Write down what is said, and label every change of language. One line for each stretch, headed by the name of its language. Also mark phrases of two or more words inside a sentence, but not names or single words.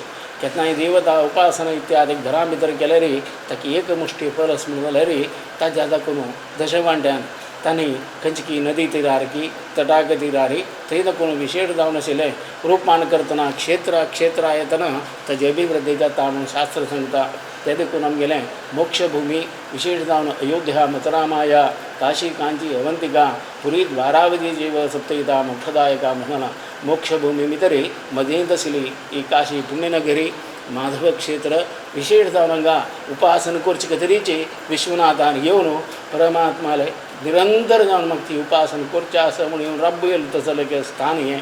Konkani: केन्नाय देवता उपासना इत्यादी घरा भितर केल्यार ताका एक मुष्टी परस म्हणून जाल्यार ताज्या दाखून दशवांट्यान तांणी खंयची की नदी तीरार की तटाक तीरारी थंय दाखून विशेष जावन आशिल्लें रूपान करतना क्षेत्रा येतना ताची अभिवृद्धी जाता म्हणून शास्त्र सांगता. ते देखून आमगेलें मोक्षभूमी विशेष जावन अयोध्या मथुरामाया काशी कांची अवंतिका पुरी द्वारावती जीव सप्तहिता मोक्षदायका म्हणून मोक्षभूमी भितरी मदींत आशिल्ली ही काशी पुण्यनगरी माधव क्षेत्र विशेष जावन हांगा उपासना करचे खातीरची विश्वनाथान येवन परमात्माले निरंतर जावन म्हाका ती उपासना करचें आसा म्हणून येवन राबयलें तसलें स्थान हें.